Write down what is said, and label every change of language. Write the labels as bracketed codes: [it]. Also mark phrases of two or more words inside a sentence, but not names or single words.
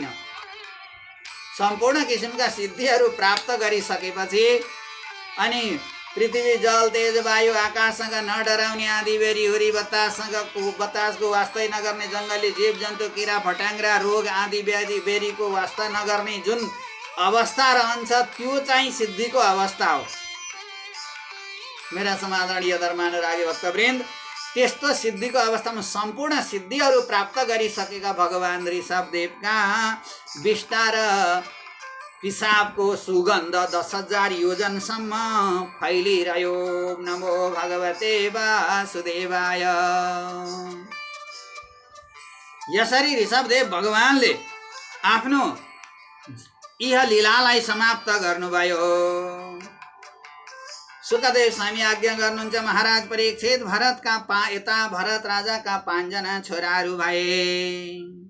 [ne] सम्पूर्ण किसिमका सिद्धिहरू प्राप्त गरिसकेपछि अनि पृथ्वी जल तेज वायु आकाशसँग नडराउने आदि बेरी हुरी बतासको वास्तै नगर्ने जङ्गली जीव जन्तु किरा फटाङ्ग्रा रोग आदि व्याधि बेरीको वास्ता नगर्ने जुन अवस्था रहन्छ त्यो चाहिँ सिद्धिको अवस्था हो। मेरा समादरणीय धर्मानुरागी भक्तवृन्द, त्यस्तो सिद्धिको अवस्थामा सम्पूर्ण सिद्धिहरू प्राप्त गरिसकेका भगवान ऋषभदेवका विष्टा र पिसाबको सुगन्ध 10,000 योजनसम्म फैलिरह्यो। [sa] नमो भगवते वासुदेवाय। [ne] यसरी ऋषभदेव भगवानले आफ्नो इह लीलालाई समाप्त गर्नुभयो। सुखदेव स्वामी आज्ञा गर्नुहुन्छ, महाराज परीक्षित भरतका यता भरत राजाका 5 जना छोराहरू भए।